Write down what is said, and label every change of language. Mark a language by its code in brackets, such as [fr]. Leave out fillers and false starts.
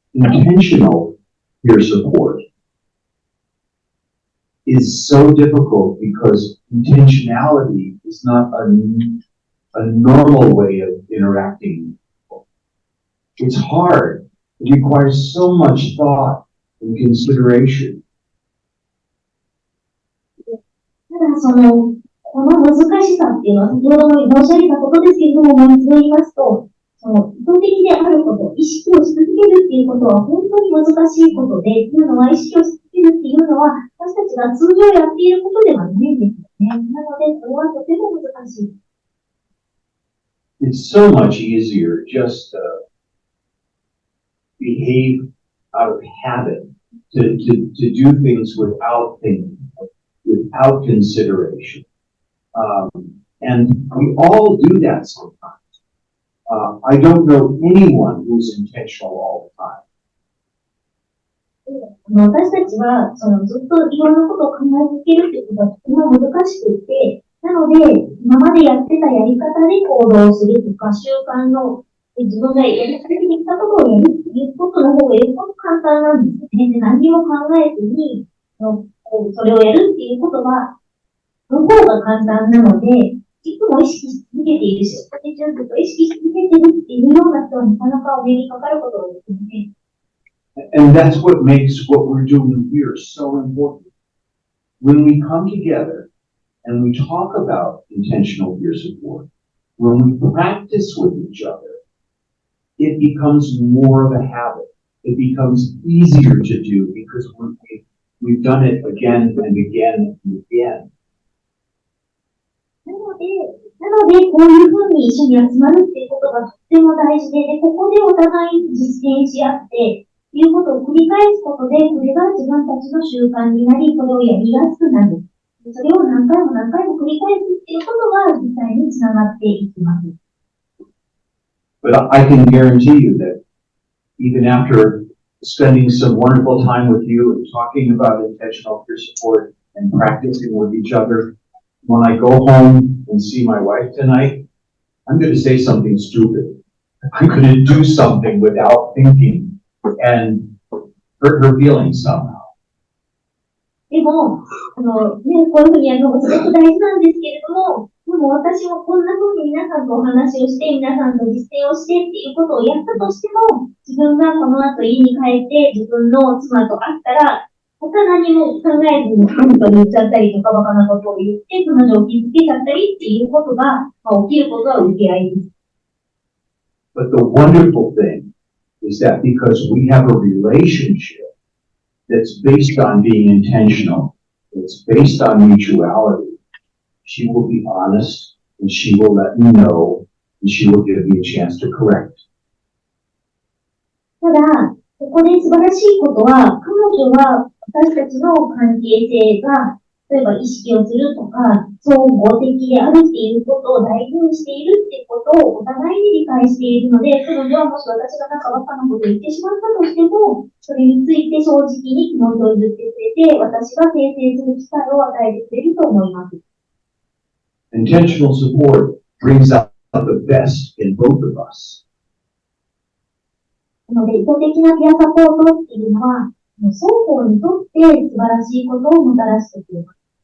[en] Intentional peer support is so difficult because intentionality is not a normal way of interacting with people. It's hard. It requires so much thought and consideration. [ja] ただこの難しさっていうのは先ほども申し上げたことですけれども、もう一度言いますと、意図的であること、意識をし続けるっていうことは本当に難しいことで、というのは意識をし続けるっていうのは私たちが通常やっていることではないんですよね。なので、それはとても難しい。 [en] It's so much easier just to behave out of habit, to do things without thinking, without consideration. And we all do that sometimes. I don't know anyone who's intentional all the time. [ja] 私たちは、ずっといろんなことを考え続けるっていうことはとても難しくて、なので、今までやってたやり方で行動するとか、習慣の、自分がやり続けてきたことをやるっていうことの方がより簡単なんですよね。で、何も考えずに、それをやるっていうことが、の方が簡単なので、いつも意識し続けているし、ずっと意識し続けているっていうような人はなかなかお目にかかることができません。 [en] And that's what makes what we're doing here so important. When we come together and we talk about intentional peer support, when we practice with each other, it becomes more of a habit. It becomes easier to do because we've done it again and again and again. [ja] なので、こういうふうに一緒に集まるっていうことがとっても大事で、ここでお互いに実践し合って、いうことを繰り返すことで、これが自分たちの習慣になり、それをやりやすくなる。それを何回も何回も繰り返すっていうことが実際につながっていきます。 [en] But I can guarantee you that even after spending some wonderful time with you and talking about intentional peer support and practicing with each other, when I go home and see my wife tonight, I'm going to say something stupid. I'm going to do something without thinking.And hurt her feelings somehow. [ja] でも、こういうふうにやるのがすごく大事なんですけれども、でも私もこんなふうに皆さんとお話をして、皆さんと実践をしてっていうことをやったとしても、自分がこの後家に帰って自分の妻と会ったら、他何も考えずに本当に言っちゃったりとか、バカなことを言って、彼女を傷つけちゃったりっていうことが、起きることは受け合いです。 [en] But the wonderful thing,is that because we have a relationship that's based on being intentional, it's based on mutuality, she will be honest and she will let me know and she will give me a chance to correct. [ja] ただ、ここで素晴らしいことは、彼女は私たちの関係性が、例えば意識をするとか、相互的であるっていうことを大事にしているっていうことをお互いに理解しているので、彼女はもし私がなんかバカなことを言ってしまったとしても、それについて正直に気持ちを言ってくれて、私が訂正する機会を与えてくれると思います。 [en] Intentional support brings out the best in both of us. [ja] なので、意図的なピアサポートっていうのは、双方にとって素晴らしいことをもたらしてくれます。